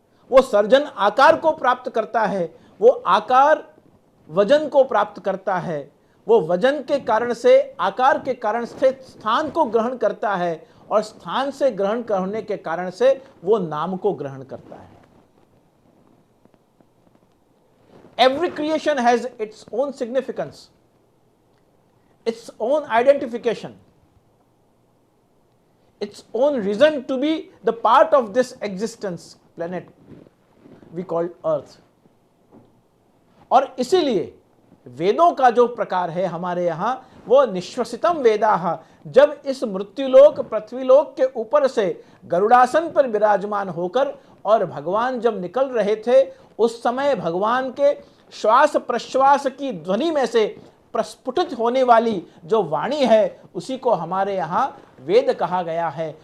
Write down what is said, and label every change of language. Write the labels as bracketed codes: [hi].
[hi] वो सर्जन आकार को प्राप्त करता है, वो आकार वजन को प्राप्त करता है, वो वजन के कारण से, आकार के कारण से स्थान को ग्रहण करता है, और स्थान से ग्रहण करने के कारण से वो नाम को ग्रहण करता है। [en] Every creation has its own significance, its own identification, its own reason to be the part of this existence planet we call earth। [hi] और इसीलिए वेदों का जो प्रकार है हमारे यहाँ, वो [sa] निश्वसितम वेदाः, [hi] जब इस मृत्युलोक पृथ्वीलोक के ऊपर से गरुड़ासन पर विराजमान होकर और भगवान जब निकल रहे थे, उस समय भगवान के श्वास प्रश्वास की ध्वनि में से प्रस्फुटित होने वाली जो वाणी है, उसी को हमारे यहाँ वेद कहा गया है।